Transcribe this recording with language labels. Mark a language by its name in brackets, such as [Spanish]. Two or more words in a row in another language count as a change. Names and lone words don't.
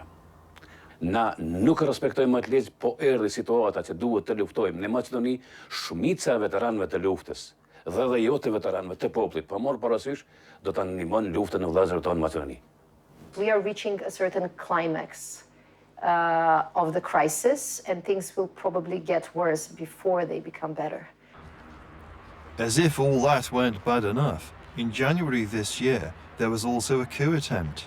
[Albanian] Na nuk respektojmë atë ligj, po erdhi situata që duhet të luftojmë. Në Maqedoni shumica e veteranëve të luftës dhe jo të veteranëve të popullit, pa marrë parasysh, do ta ndihmojnë luftën e vëllezërve tonë në Maqedoni. [English] We are reaching a certain climax of the crisis, and things will probably get worse before they become better. As if all that weren't bad enough, in January this year, there was also a coup attempt.